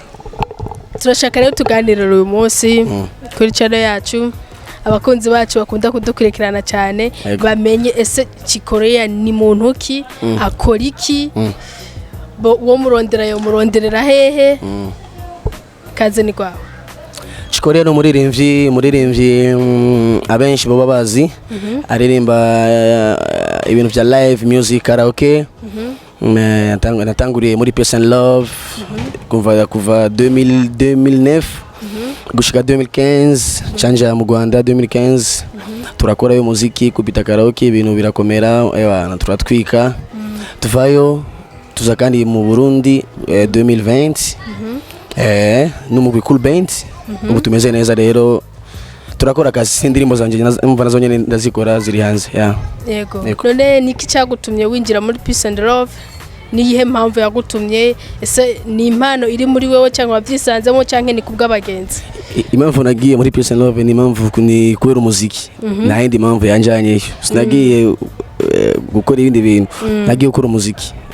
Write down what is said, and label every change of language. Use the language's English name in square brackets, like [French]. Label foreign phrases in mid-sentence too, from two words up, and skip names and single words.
[Rundi] Turashaka rero tuganirira uyu munsi kuri channel yacu abakunzi bacu bakunda kudukurikirana cyane bamenye ese Chikorea ni muntu ki akora iki wo muronderera hehe kaze ni kwawe. Chikorea no muririmbyi abenshi baba bazi aririmba ibintu bya [English] live music [Rundi] karaoke. Natanguriye muri Peace and Love kuva 2009 gushika 2015 chanja mu Rwanda 2015 turakora yo muziki kubita karaoke ibintu birakomera turatwika tuvayo tuza kandi mu Burundi 2020 n'umugwi Cool Band ubu tumeze neza rero turakora akazi indirimbo zanje umva nazo nyene ndazikora ziri hanze. [Kinyarwanda] Yego. None niki cyagutumye winjira muri Peace and Love? Niyihe mpamvu yagutumye? Ese ni impano iri muri wewe cyangwa wabyisanzemo cyangwa ni kubw'abagenzi? Impamvu nagiye muri Peace and Love ni impamvu ni kubera umuziki. Na yindi mpamvu yanjanye sinagiye gukora ibindi bintu nagiye gukora umuziki.